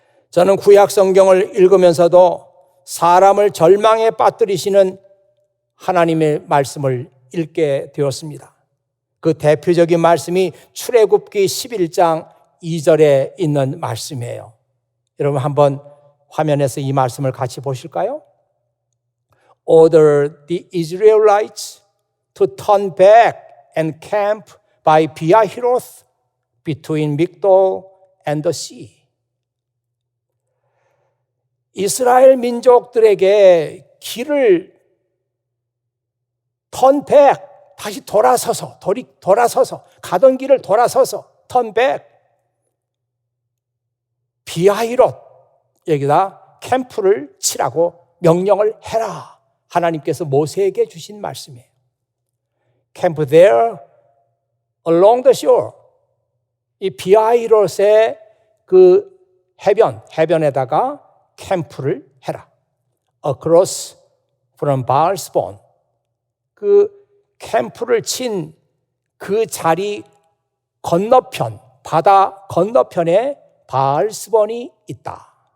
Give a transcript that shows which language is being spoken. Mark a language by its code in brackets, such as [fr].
[ko] 저는 구약 성경을 읽으면서도 사람을 절망에 빠뜨리시는 하나님의 말씀을 읽게 되었습니다. 그 대표적인 말씀이 출애굽기 11장 2절에 있는 말씀이에요. 여러분 한번 화면에서 이 말씀을 같이 보실까요? [en] Order the Israelites to turn back and camp by Pihahiroth between Migdol and the sea. [ko] 이스라엘 민족들에게 길을 [en] turn back, [ko] 다시 돌아서서 가던 길을 돌아서서 turn back, 비하히롯 여기다 캠프를 치라고 명령을 해라. 하나님께서 모세에게 주신 말씀이에요. [en] Camp there along the shore. [ko] 이 비하히롯의 그 해변에다가 캠프를 해라. [en] Across from Baalsbon. [ko] 그 캠프를 친 그 자리 건너편, 바다 건너편에 바알스본이 있다.